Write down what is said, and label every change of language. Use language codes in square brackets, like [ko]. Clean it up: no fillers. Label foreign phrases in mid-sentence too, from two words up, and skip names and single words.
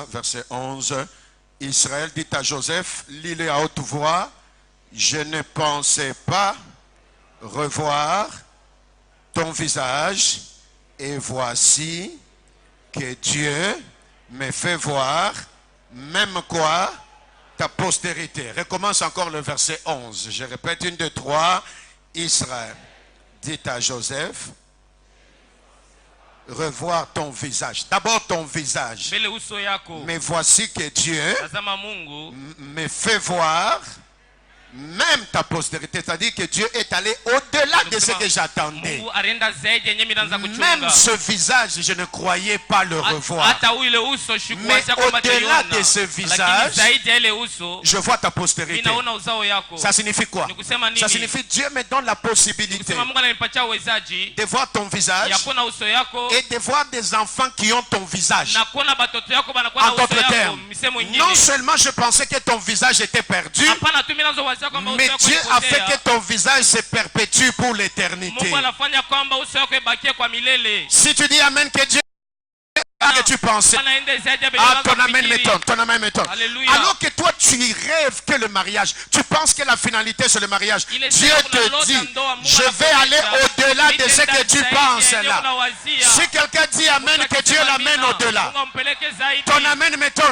[fr] Verset 11, Israël dit à Joseph, lis-le à haute voix, je ne pensais pas revoir ton visage et voici que Dieu me fait voir même quoi ta postérité. Recommence encore le verset 11. Je répète, 1, 2, 3. Israël dit à Joseph, revoir ton visage. D'abord ton visage. [sw] mbele uso yako. [fr] Mais voici que Dieu [sw] Tazama Mungu [fr] me fait voir même ta postérité. C'est-à-dire que Dieu est allé au-delà de ce que j'attendais. [sw] Mungu alienda zaidi yenye mimi naanza kuchunga. [fr] Même ce visage, je ne croyais pas le revoir. [sw] Hata ule uso [fr] Mais [sw] sikuwacha kwamba [fr] au-delà [sw] nitaiona. [fr] de ce [sw] Lakini [fr] visage, [sw] zaidi ya ile uso, [fr] je vois ta [sw] mimi [fr] postérité. [sw] naona uzao yako. [fr] Ça signifie quoi? [sw] Ni kusema nini? [fr] Ça signifie Dieu me donne la possibilité [sw] Kusema Mungu ananipatia uwezaji [fr] de voir ton visage [sw] ya kuona uso yako [fr] et de voir des enfants qui ont ton visage. [sw] na kuona batoto yako banakuwa na [fr] En [sw] uso [fr] d'autres [sw] yako. [fr] termes, [sw] Misemo ingine. [fr] non seulement je pensais que ton visage était perdu, [sw] Hapana tu mimi naanza kuwazia kwamba uso [fr] mais [sw] yako [fr] Dieu a fait [sw] ipotea. [fr] que ton visage se perpétue pour l'éternité. [sw] Mungu anafanya kwamba uso wako ibakie kwa milele. [fr] Si tu dis Amen, que Dieu que tu pensais. [sw] Anaenda zaidi ya [fr] Ah, ton [sw] bila [fr] amen m'étonne, ton amen m'étonne. Alléluia. Alors que toi, tu rêves que le mariage, tu penses que la finalité c'est le mariage. Il est Dieu sûr te qu'on a dit, l'autre endroit, je vais aller au-delà de ce que tu penses là. Si quelqu'un dit Amen, que Dieu l'amène au-delà. Ton amen m'étonne.